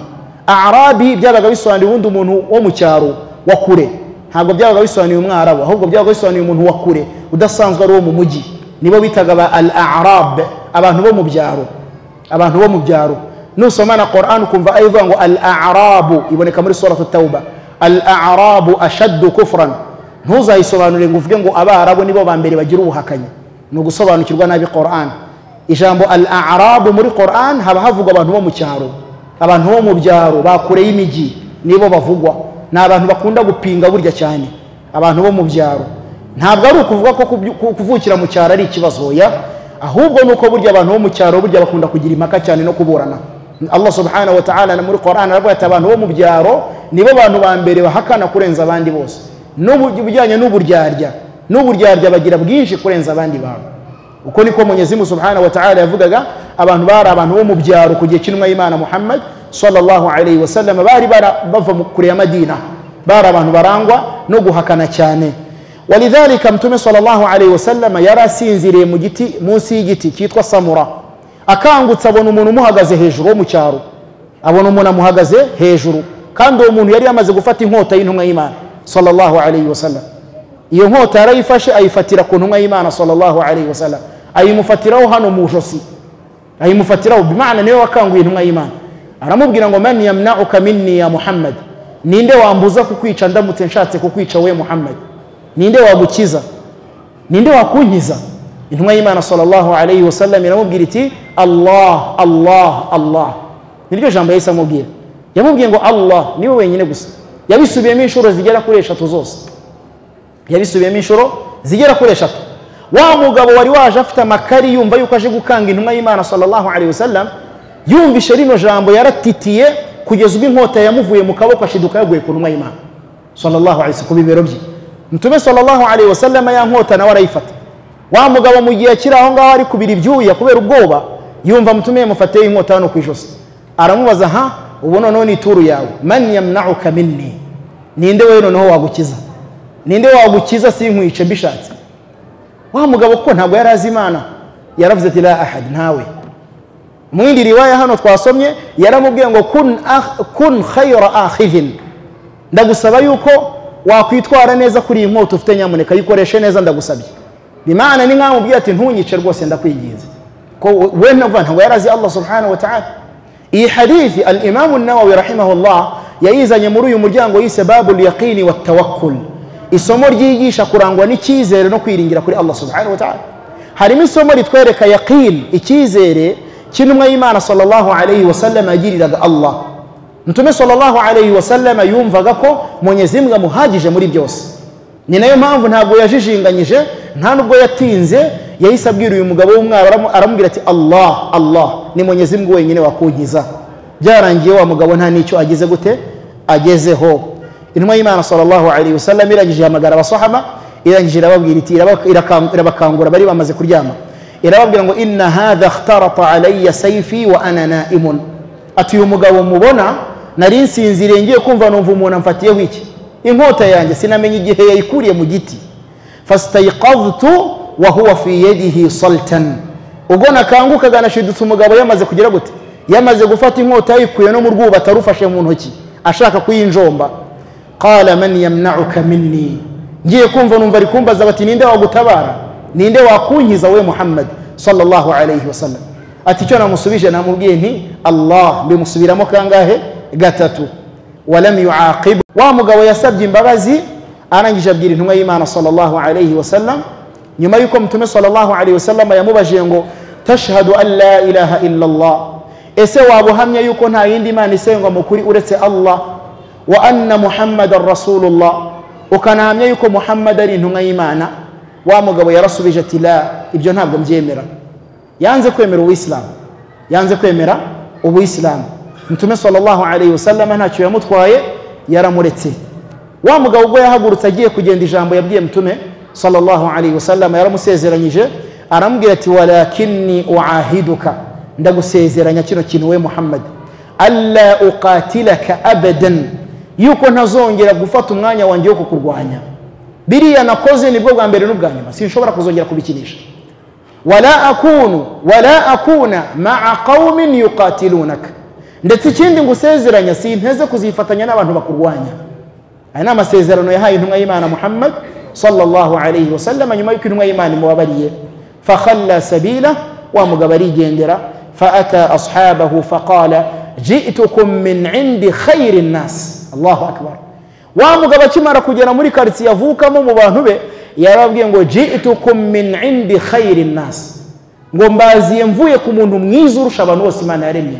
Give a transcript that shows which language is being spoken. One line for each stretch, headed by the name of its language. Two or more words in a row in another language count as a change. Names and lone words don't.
Kinyarwanda: Arabi byabaga bisobanuye ubundi umuntu wo mu cyaro wa kure, ntabwo byabaga bisobanuye umwarabu, ahubwo byabaga bisobanuye umuntu wa kure udasanzwe ari wo mu mujyi. Nibo bitaga al-a'rab, abantu bo mu byaro, abantu bo mu byaro. Nusoma na Qur'an ukumva ayivuga ngo al-a'rabu, iboneka muri surah at-tauba,
Arabic: الأعراب أشد كفرا.
Kinyarwanda: Ntuzayisobanure ngo uvuge ngo abarabu nibo ba mbere bagira ubuhakanyi, no gusobanukirwa nabi Qur'an. Ijambo al-a'rabu muri Qur'an haba havugwa abantu bo mu cyaro, abantu bo mu byaro bakure y'imijyi nibo bavugwa. Ni abantu bakunda gupinga burya cyane, abantu bo mu byaro. Ntabwo ari ukuvuga ko kuvukira mu cyaro ari ikibazo ya, ahubwo nuko burya abantu bo mu cyaro burya bakunda kugira impaka cyane no kuburana. Allah
Arabic: سبحانه وتعالى
Kinyarwanda: muri Qur'an aravuga ati abantu bo mu byaro nibo bantu ba mbere bahakana kurenza abandi bose. N'ubujyanye n'uburyarya bagira bwinshi kurenza abandi bantu. Uko niko Mwenyezi Mungu
Arabic: سبحانه وتعالى
Kinyarwanda: yavugaga abantu bari abantu bo mu byaro kugiye cy'intumwa y'Imana Muhammad
Arabic: صلى الله عليه وسلم,
Kinyarwanda: bari bava kure ya Madina, bari abantu barangwa no guhakana cyane. Walidhalika Mtume
Arabic: صلى الله عليه وسلم
Kinyarwanda: yarasinziriye mu giti munsi y'igiti cyitwa Samura. Akangutse abona umuntu umuhagaze hejuru wo mu cyaro, abona umuntu amuhagaze hejuru kandi uwo muntu yari yamaze gufata inkota y'intumwa y'Imana
Arabic: صلى الله عليه وسلم.
Kinyarwanda: Iyo nkota yarayifashe ayifatira ku ntumwa y'Imana
Arabic: صلى الله عليه وسلم,
Kinyarwanda: ayimufatiraho hano mu josi, ayimufatiraho bimaana niwe wakanguye intumwa y'Imana. Aramubwira ngo
Arabic: من يمنعك مني يا محمد,
Kinyarwanda: ninde wambuza kukwica ndamutse nshatse kukwica we Muhammad? Ninde wagukiza, ninde wakunkiza? Intumwa y'Imana
Arabic: صلى الله عليه وسلم
Kinyarwanda: iramubwira iti Allah Allah Allah. Niryo jambo yahise amubwira, yamubwiye ngo Allah niwe wenyine gusa. Yabisubiyemo inshuro zigera kuri 3 zose, yabisubiyemo inshuro zigera kuri 3. Wa mugabo wari waje afite amakari yumva yuko aje gukanga intumwa y'Imana
Arabic: صلى الله عليه وسلم,
Kinyarwanda: yumvishe rino jambo yaratitiye kugeza ubwo inkota yamuvuye mu kaboko ashiduka yaguye ku ntumwa y'Imana
Arabic: صلى الله عليه وسلم
Kinyarwanda: ku bibero bye. Mtume
Arabic: صلى الله عليه وسلم
Kinyarwanda: ya nkota nawe arayifata. Wa mugabo mu gihe kiri aho ngaho ari kubira ibyuya kubera ubwoba, yumva Mtume yamufateye inkota hano ku ijosi. Aramubaza, ha ubu noneho ni turu yawe,
Arabic: من يمنعك مني,
Kinyarwanda: ninde wewe noneho wagukiza, ninde wagukiza sinkwice bishatse? Wa mugabo ko ntabwo yari azi Imana yaravuze ati
Arabic: لا أحد,
Kinyarwanda: ntawe. Mu yindi riwaya hano twasomye yaramubwiye ngo
Arabic: كن خير آخذ,
Kinyarwanda: ndagusaba yuko wakwitwara neza kuri iyi nkota ufite, nyamuneka yikoreshe neza ndagusabye. Bimaana ni nkamubwiye ati ntunyice rwose ndakwinginze, ko we ntabwo yarazi Allah
Arabic: سبحانه وتعالى.
Kinyarwanda: Iyi hadithi al-Imam an-Nawawi rahimahullah yayizanye muri uyu muryango yise
Arabic: باب اليقين والتوكل,
Kinyarwanda: isomo ryigisha kurangwa n'icyizere no kwiringira kuri Allah
Arabic: سبحانه وتعالى.
Kinyarwanda: Harimo isomo ritwereka yaqin, icyizere kintumwa y'Imana
Arabic: صلى الله عليه وسلم
Kinyarwanda: agiriraga Allah. Mtume
Arabic: صلى الله عليه وسلم
Kinyarwanda: yumvaga ko Mwenyezi Mungu amuhagije muri byose. Ni nayo mpamvu ntabwo yajijinganyije, nta nubwo yatinze, yahise abwira uyu mugabo w'umwara aramubwira ati Allah Allah, ni Mwenyezi Mungu wenyine wakunkiza. Byarangiye wa mugabo nta nicyo ageze gute agezeho. Intumwa y'Imana
Arabic: صلى الله عليه وسلم
Kinyarwanda: irangije hamagara abasahaba, irangije irababwira iti irabakangura bari bamaze kuryama, irababwira ngo
Arabic: إن هذا اخترط علي سيفي وأنا نائم.
Kinyarwanda: Ati uyu mugabo mubona nari nsinziriye ngiye kumva numva umuntu amfatiyeho iki inkota yanjye, sinamenye igihe yayikuriye mu giti.
Arabic: فاستيقظت وهو في يده صلتا,
Kinyarwanda: ubwo nakangukaga nashidutse umugabo yamaze kugira gute, yamaze gufata inkota yikuye no mu rwuba atarufashe mu ntoki ashaka kuyinjomba.
Arabic: قال من يمنعك مني,
Kinyarwanda: ngiye kumva numva ari kumbaza bati ninde wagutabara, ninde wakunkiza we Muhammad
Arabic: صلى الله عليه وسلم?
Kinyarwanda: Ati cyo namusubije namubwiye nti Allah, bimusubiramo kangahe? 3.
Arabic: ولم يعاقب.
Kinyarwanda: Wa mugabo yasabye imbabazi, arangije abwira intumwa y'Imana
Arabic: صلى الله عليه وسلم,
Kinyarwanda: nyuma yuko Mtume
Arabic: صلى الله عليه وسلم
Kinyarwanda: yamubajije ngo
Arabic: تشهد أن لا إله إلا الله,
Kinyarwanda: ese wabuhamya yuko nta yindi Imana isengwa mu kuri uretse Allah,
Arabic: وأن محمدا رسول الله,
Kinyarwanda: ukanahamya yuko Muhammad ari intumwa y'Imana? Wa mugabo yarasubije ati la, ibyo ntabwo mbyemera. Yanze kwemera ubuislamu, yanze kwemera ubuislamu. Mtume
Arabic: صلى الله عليه وسلم
Kinyarwanda: ntacyo yamutwaye, yaramuretse. Wa mugabo ubwo yahagurutse agiye kugenda, ijambo yabwiye Mtume
Arabic: صلى الله عليه وسلم
Kinyarwanda: yaramusezeranyije, aramubwira ati
Arabic: ولكني أعاهدك,
Kinyarwanda: ndagusezeranya kino kintu we Muhammad,
Arabic: ألا أقاتلك أبدا,
Kinyarwanda: yuko ntazongera gufata umwanya wanjye wo kukurwanya. Biriya nakoze nibwo bwa mbere n'ubwa nyuma, sinshobora kuzongera kubikinisha.
Arabic: ولا أكون مع قوم يقاتلونك,
Kinyarwanda: ndetse ikindi ngusezeranya sinteze kuzifatanya n'abantu bakurwanya. Aya ni amasezerano yahaye intumwa y'Imana Muhammad
Arabic: صلى الله عليه وسلم
Kinyarwanda: nyuma yuko intumwa y'Imana imubabariye.
Arabic: فخلى سبيل,
Kinyarwanda: wa mugabo arigendera.
Arabic: فأتى أصحابه فقال جئتكم من عند خير الناس الله أكبر.
Kinyarwanda: Wa mugabo akimara kugera muri quartier yavukamo mu bantu be, yarabwiye ngo
Arabic: جئتكم من عند خير الناس,
Kinyarwanda: ngo mbaziye mvuye ku muntu mwiza urusha abantu bose Imana yaremye.